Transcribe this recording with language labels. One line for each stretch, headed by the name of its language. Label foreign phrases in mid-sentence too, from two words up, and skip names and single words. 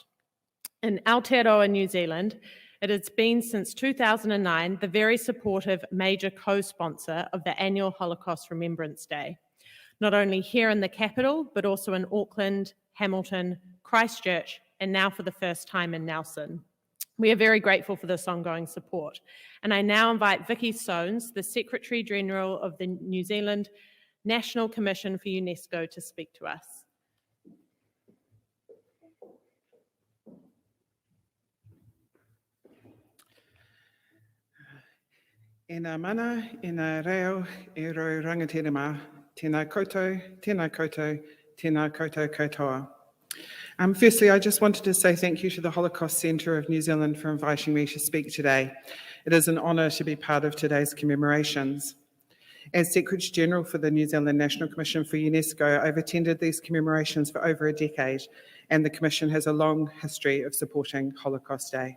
English: In Aotearoa, New Zealand, it has been since 2009 the very supportive major co-sponsor of the annual Holocaust Remembrance Day, not only here in the capital, but also in Auckland, Hamilton, Christchurch, and now for the first time in Nelson. We are very grateful for this ongoing support. And I now invite Vicky Soanes, the Secretary General of the New Zealand National Commission for UNESCO, to speak to us.
Māori: E nā mana, e nā reo, e rau rangatira mā, tēnā koutou, tēnā koutou, tēnā koutou katoa.
English: Firstly, I just wanted to say thank you to the Holocaust Centre of New Zealand for inviting me to speak today. It is an honour to be part of today's commemorations. As Secretary General for the New Zealand National Commission for UNESCO, I've attended these commemorations for over a decade, and the Commission has a long history of supporting Holocaust Day.